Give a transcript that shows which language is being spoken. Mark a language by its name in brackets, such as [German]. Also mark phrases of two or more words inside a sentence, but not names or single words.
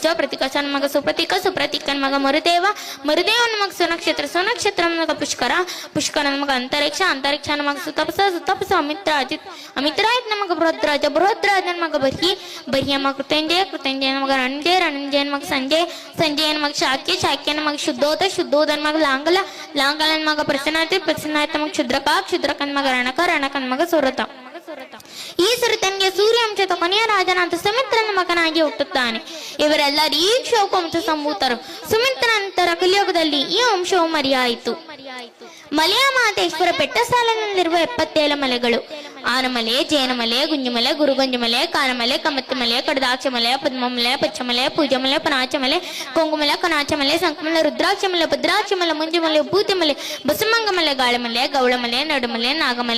[Kannada] ಪ್ರತಿಕಶನ ಮಗ ಸುಪ್ರತೀಕ, ಸುಪ್ರತೀಕನ ಮಗ ಮರುದೇವ, ಮರುದೇವನ ಮಗ ಸುನಕ್ಷತ್ರ, ಸುನಕ್ಷತ್ರನ ಮಗ ಪುಷ್ಕರ, ಪುಷ್ಕರನ ಮಗ ಅಂತರಿಕ್ಷ, ಅಂತರಿಕ್ಷನ ಮಗ ಸುತಪಸ, ಸುತಪಸ ಅಮಿತ್ರ ಅಜಿತ್, ಅಮಿತ್ರಾಯತ್ನ ಮಗ ಬೃಹದ್ರಾಜ, ಬೃಹದ್ರಾಜನ ಮಗ ಬರ್ಹಿ, ಬರ್ಹಿಯ ಮಗ ಕೃತಂಜಯ, ಕೃತಂಜಯನ ಮಗ ರಣಂಜಯ, ರಣಂಜಯನ ಮಗ ಸಂಜಯ, ಸಂಜಯನ ಮಗ ಶಾಕ್ಯ, ಶಾಕ್ಯನ ಮಗ ಶುದ್ಧೋದ, ಶುದ್ಧೋದನ ಮಗ ಲಾಂಗಲ, ಲಾಂಗಲನ ಮಗ ಪ್ರಸನ್ನಾಯತ, ಪ್ರಸನ್ನಾಯತ ಮಗ ಕ್ಷುದ್ರಕ, ಕ್ಷುದ್ರಕನ ಮಗ ರಣಕ, ರಣಕನ ಮಗ ಸುರತ. ಈ ಸುರತನಿಗೆ ಸೂರ್ಯವಂಶದ ಕೊನೆಯ ರಾಜನಾದ ಸುಮಿತ್ರನ ಮಗನಾಗಿ ಹುಟ್ಟುತ್ತಾನೆ. ಇವರೆಲ್ಲರೂ ಈ ವಂಶವು ವಂಶ ಸಂಭೂತರು. ಸುಮಿತ್ರ ನಂತರ ಕಲಿಯುಗದಲ್ಲಿ ಈ ವಂಶವು ಮರೆಯಾಯಿತು. ಮಲೆಯ ಮಹದೇಶ್ವರ ಬೆಟ್ಟ ಸಾಲಿನಲ್ಲಿರುವ 77 ಮಲೆಗಳು: ಆನಮಲೆ, ಜೇನಮಲೆ, ಗುಂಜುಮಲೆ, ಗುರುಗಂಜುಮಲೆ, ಕಾನಮಲೆ, ಕಮತ್ತಮಲೆ, ಕಡದಾಕ್ಷಮಲೆ, ಪದ್ಮಮಲೆ, ಪಚ್ಚಮಲೆ, ಪೂಜಮಲೆ, ಪನಾಚಮಲೆ, ಕೊಂಗುಮಲೆ, ಕನಾಚಮಲೆ, ಸಂಕಮಲೆ, ರುದ್ರಾಕ್ಷಮಲೆ, ಭದ್ರಾಕ್ಷಮಲೆ, ಮುಂಜುಮಲೆ, ಭೂತಿಮಲೆ, ಬಸಮಂಗಮಲೆ, ಗಾಳಮಲೆ, ಗೌಳಮಲೆ, ನಡುಮಲೆ, ನಾಗಮಲೆ,